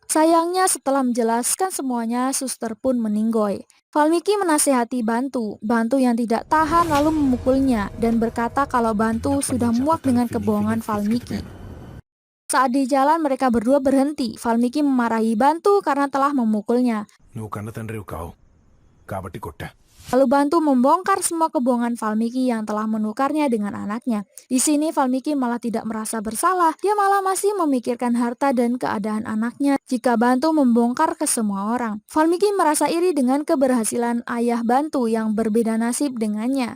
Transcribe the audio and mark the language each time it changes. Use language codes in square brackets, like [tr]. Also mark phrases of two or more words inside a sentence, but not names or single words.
[id] Sayangnya setelah menjelaskan semuanya, suster pun meninggoy. Valmiki menasihati Bantu yang tidak tahan lalu memukulnya dan berkata kalau Bantu sudah muak dengan kebohongan Valmiki. Saat di jalan mereka berdua berhenti, Valmiki memarahi Bantu karena telah memukulnya. [te] నువ్వు కన్న తండ్రివి కావు కాబట్టి కొట్టా. [id] Lalu Bantu membongkar semua kebohongan Valmiki yang telah menukarnya dengan anaknya. Di sini Valmiki malah tidak merasa bersalah, dia malah masih memikirkan harta dan keadaan anaknya jika Bantu membongkar ke semua orang. Valmiki merasa iri dengan keberhasilan ayah Bantu yang berbeda nasib dengannya.